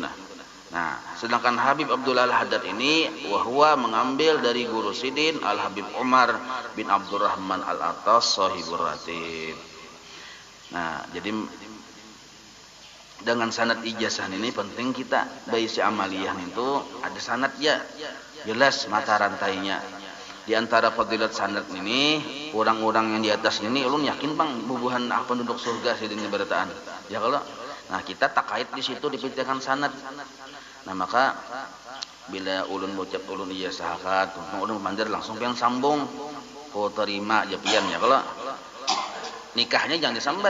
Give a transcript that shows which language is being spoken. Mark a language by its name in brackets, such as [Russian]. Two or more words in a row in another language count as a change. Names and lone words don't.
[Banjar] Nah, sedangkan Habib Abdullah Al-Haddad ini wahwa mengambil dari guru Sidin, Al-Habib Umar bin Abdurrahman Al-Atas, Sahibur Ratib. Nah, jadi dengan sanad ijazah ini penting kita baisi amaliyah itu ada sanad ya, jelas mata rantainya. Di antara fadilat sanad ini, orang-orang yang di atas ini ulun yakin bang bubuhan penduduk surga Sidin berataan. Ya kalau nah kita takait di situ dipikirkan sanad. Nah, maka bila ulun ucap ulun ijazahkan, ulun mandir langsung pian sambung ko terima aja pian ya kalau nikahnya jangan disambat.